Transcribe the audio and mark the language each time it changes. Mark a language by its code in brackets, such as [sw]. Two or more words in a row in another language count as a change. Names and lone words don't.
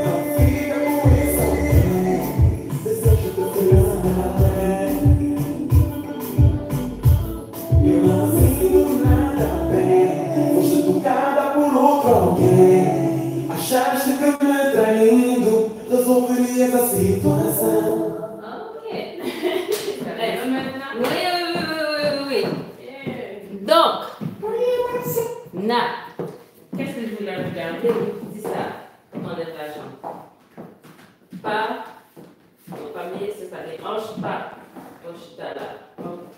[pt] Então fica com isso alguém. Desejo teu cuidado na pele. Eu não sinto nada bem. Foste tocada por outro alguém. Achaste que me traindo resolverias a situação. [fr] Ok. Oui. Donc, qu'est-ce que je voulais regarder? Dis ça. Comment est la jambe? Pas. Non, pas mieux, c'est ça. Les hanches, pas. Hanche, là.